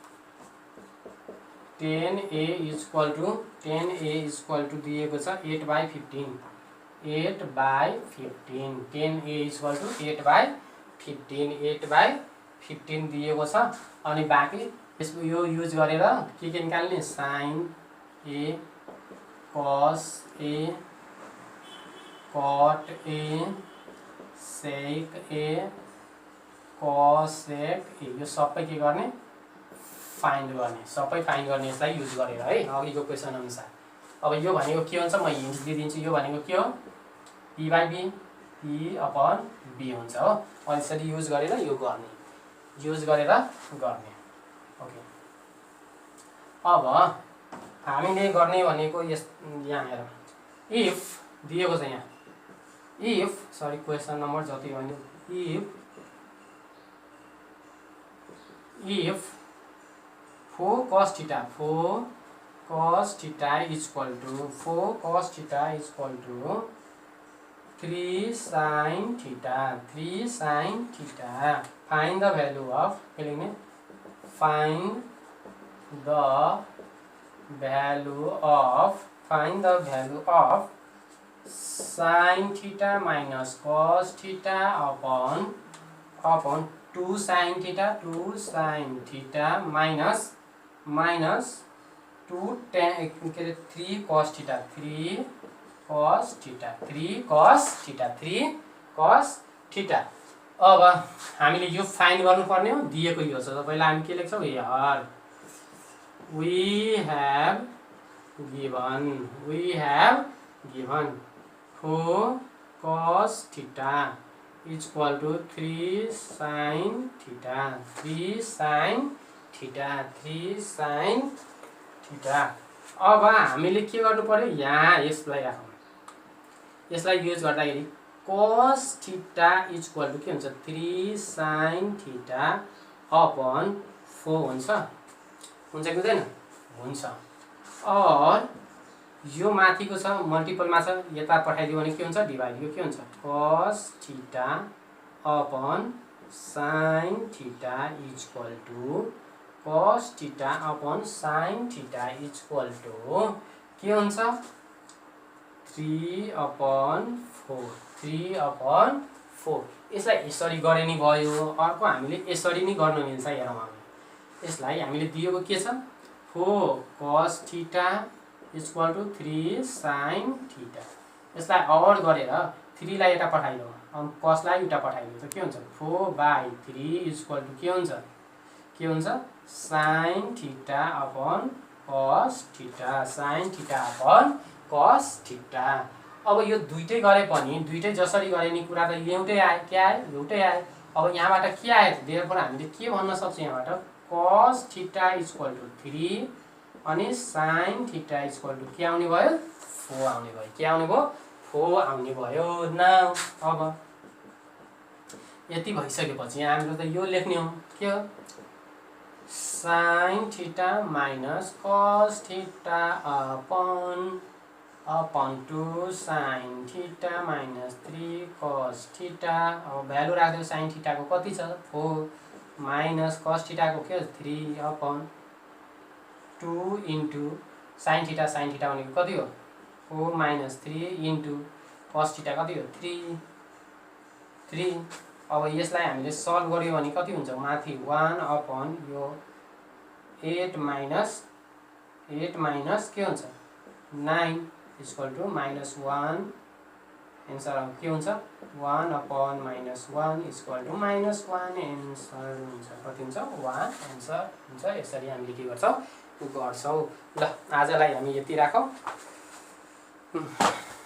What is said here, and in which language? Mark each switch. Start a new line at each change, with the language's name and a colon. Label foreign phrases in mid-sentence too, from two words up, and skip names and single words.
Nepali: 10a
English: equal to
Nepali: दिएको छ 8/15 10a
English: equal to
Nepali: 8/15 दिएको छ अनि बाँकी यसको यो युज गरेर के निकाल्ने
English: sin a cos a cot a sec a cosec a
Nepali: यो सबै के गर्ने फाइन्ड गर्ने सबै फाइन्ड गर्ने यसलाई युज गरेर है अघिको क्वेसन अनुसार। अब यो भनेको के हुन्छ म हिन्ट दिइदिन्छु यो भनेको के हो p/b p/b हुन्छ हो अनि यसरी युज गरेर यो गर्ने ओके। अब हामीले गर्ने भनेको यहाँ हेर इफ दिएको छ यहाँ इफ सरी क्वेसन नम्बर जति भन्यो
English: if 4 cos theta equal to 3 sin theta find the value of sin theta minus cos theta upon 2 sin theta minus 3 cos theta
Nepali: अब हामीले यो फाइन्ड गर्नुपर्ने हो दिएको यो छ पहिला हामी के लेख्छौँ
English: here we have given 4 cos theta equal to 3 sin theta
Nepali: अब हामीले के गर्नु पर्यो यहाँ यसलाई राखौँ यसलाई युज गर्दाखेरि
English: cos theta equal to
Nepali: के हुन्छ
English: 3 sin theta upon 4
Nepali: हुन्छ कि हुँदैन हुन्छ और यो माथिको छ मल्टिपलमा छ यता पठाइदियो भने के हुन्छ डिभाइड यो के हुन्छ
English: cos theta upon sin theta equal to
Nepali: cos theta upon sin theta equal to के हुन्छ 3/4 यसलाई यसरी गरे नि भयो अर्को हामीले यसरी नि गर्न मिल्छ हेरौँ हामी यसलाई हामीले दिएको के छ
English: 4 cos theta equal to 3 sin theta
Nepali: यसलाई अवर गरेर 3 लाई यता पठाइदियो अनि cos लाई उता पठाइदियो त के हुन्छ
English: 4/3 equal to
Nepali: के हुन्छ
English: sin theta upon cos theta
Nepali: अब यो दुईटै गरे पनि दुईटै जसरी गरे नि कुरा त एउटै आयो के आयो एउटै आयो अब यहाँबाट के आयो देयरफोर हामीले के भन्न सक्छौँ यहाँबाट
English: cos theta equal to 3
Nepali: अनि
English: sin theta equal to
Nepali: के आउने भयो 4 आउने भयो के आउने भयो 4 आउने भयो नाउ अब यति भइसकेपछि यहाँ हामीले त यो लेख्ने हो के हो
English: sin theta minus cos theta upon 2 sin theta minus 3 cos theta
Nepali: अब भ्यालु राख्दियो
English: sin theta
Nepali: को कति छ
English: 4 minus cos theta
Nepali: को के
English: 3 upon 2 into sin theta
Nepali: भनेको कति हो
English: 4 minus 3 into cos theta
Nepali: कति हो 3 अब यसलाई हामीले सल्भ गर्यो भने कति हुन्छ माथि 1 upon यो 8 minus के हुन्छ 9
English: equal to -1
Nepali: एन्सर के हुन्छ
English: 1 upon -1 equal to -1
Nepali: एन्सर हुन्छ कति हुन्छ 1 एन्सर हुन्छ यसरी हामीले के गर्छौँ ल आजलाई हामी यति राखौँ